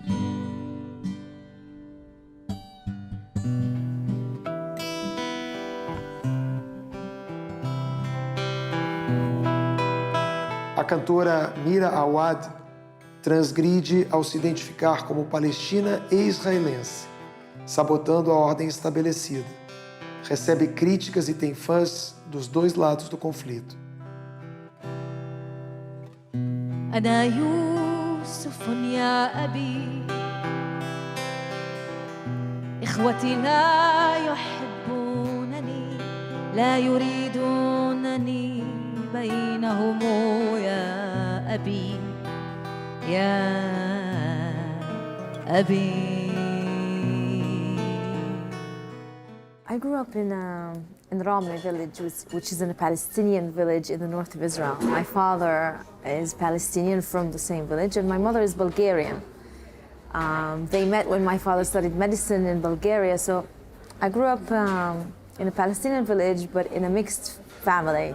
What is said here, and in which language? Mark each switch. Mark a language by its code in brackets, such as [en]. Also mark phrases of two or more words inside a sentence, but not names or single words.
[pt] A cantora Mira Awad transgride ao se identificar como palestina e israelense, sabotando a ordem estabelecida. Recebe críticas e tem fãs dos dois lados do conflito. [ar] أنا يوسف يا أبي إخوتي لا يحبونني لا يريدونني بينهم يا أبي يا أبي. [en] I grew up in Ramle village, which is in a Palestinian village in the north of Israel. My father is Palestinian from the same village, and my mother is Bulgarian. They met when my father studied medicine in Bulgaria, so I grew up in a Palestinian village, but in a mixed family.